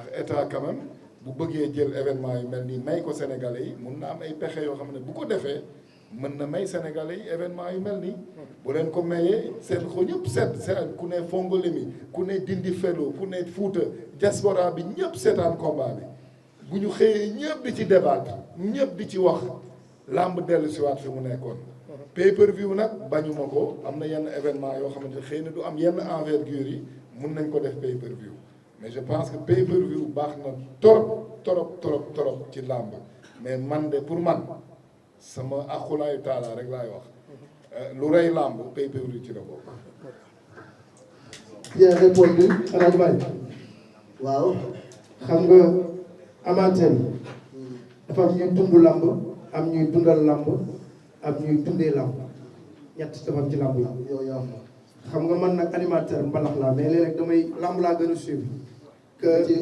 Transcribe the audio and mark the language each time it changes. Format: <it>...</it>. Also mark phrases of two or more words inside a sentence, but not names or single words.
<wo>état quand même bu bëggee jël événement yu mel nii may ko Sénégalais yi mun na am ay pexe yoo xam ne bu ko defee mën na may Sénégalais yi événement yu mel nii bu leen ko mayee seet ko ñëpp seet ku ne Fongolimbi ku ne Dindi Felo ku ne Fouta diaspora bi ñëpp seetaan combat bi bu ñu xëyee ñëpp di ci débattre ñëpp di ci wax làmb dellu si waat fi mu nekkoon pay-per-view nag bañuma ko am na yenn événement yoo xamante ne xëy na du am yenn envergure yi mun nañ ko def pay-per-view</wo> <fr>mais je pense que</fr> <wo>pay-per-view baax na trop ci làmb mais man de pour man sama axulaayu taalaa rek laay wax lu rey làmb pay-per-view ci la bokk.</wo> <fr>bien répondu</fr> <wo>xanaa du bàyyi. waaw. xam nga amateur dafa am ñuy dund làmb am ñuy dundal làmb am ñuy dundee làmb ñett dafa am ci làmb yi. yow yaa xam nga man nag animateur mbalax laa mais léeg-léeg damay lamb laa gën a suivre que</wo>